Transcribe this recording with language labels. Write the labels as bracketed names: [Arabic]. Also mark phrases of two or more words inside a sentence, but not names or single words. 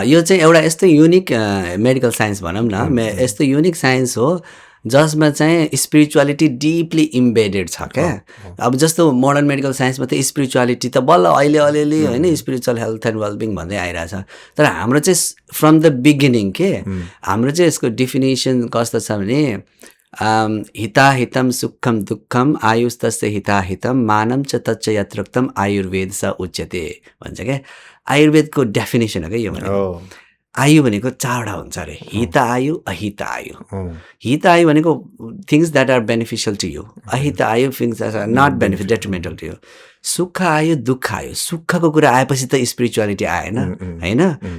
[Nepali] यो चाहिँ एउटा यस्तो [English] unique medical science [Nepali] भनौँ न, यस्तो [English] unique science [Nepali] हो जसमा चाहिँ [English] spirituality deeply embedded [Nepali] छ क्या। अब जस्तो [English] modern medical scienceमा [Nepali] त स्पिरिचुअलिटी त बल्ल अहिले अलिअलि होइन, [English] spiritual health and wellbeing [Nepali] भन्दै आइरहेछ, तर हाम्रो चाहिँ [English] from the beginning [Nepali] के हाम्रो चाहिँ यसको डेफिनेसन कस्तो छ भने [Sanskrit] हिताहितम सुखम दुःखम आयुस्तस्य हिताहितम मानम च तच्च यत्रोक्तम आयुर्वेद स उच्यते [Nepali] भन्छ क्या। आयुर्वेदको डेफिनेसन हो क्या यो भनेको। आयु भनेको चारवटा हुन्छ अरे, हित आयु, अहित आयु। हित आयु भनेको [English] things that are beneficial to you, [Nepali] अहित आयु [English] things that are not benefit detrimental to you. [Nepali] सुख आयु, दुःख आयु, सुखको कुरा आएपछि त स्पिरिचुअलिटी आएन होइन।